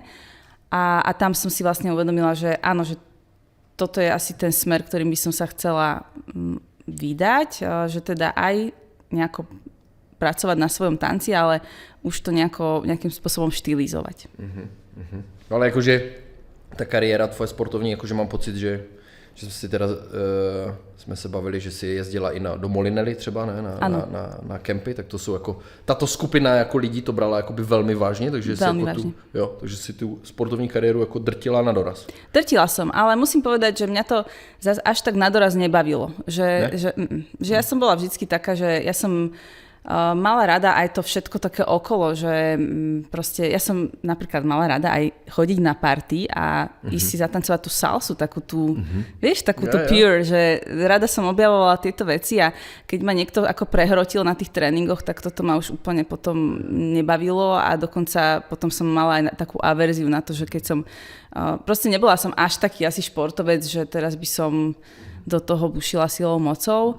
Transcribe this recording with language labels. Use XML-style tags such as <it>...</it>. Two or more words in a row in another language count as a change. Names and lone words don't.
<sk>A tam som si vlastne uvedomila, že áno, že toto je asi ten smer, ktorým by som sa chcela vydať, že teda aj nejako pracovať na svojom tanci, ale už to nejakým spôsobom štylizovať.</sk> <cs>Ale akože tá kariéra tvoje sportovní, akože mám pocit, že jsme se bavili, že si jezdila i do Molinely třeba, ne? Na kempy, tak to jsou jako, tato skupina jako lidí to brala jakoby velmi vážně, takže takže si tu sportovní kariéru jako drtila na doraz.</cs> <sk>Drtila som, ale musím povedať, že mňa to až tak na doraz nebavilo, že ja som bola vždycky taká, že ja som mala rada aj to všetko také okolo, že proste ja som napríklad mala rada aj chodiť na party a ísť si zatancovať tú salsu, takú tú, vieš, takú tú pure, že rada som objavovala tieto veci a keď ma niekto ako prehrotil na tých tréningoch, tak toto ma už úplne potom nebavilo a dokonca potom som mala aj takú averziu na to, že keď som, proste nebola som až taký asi športovec, že teraz by som do toho bušila silou mocou.</sk>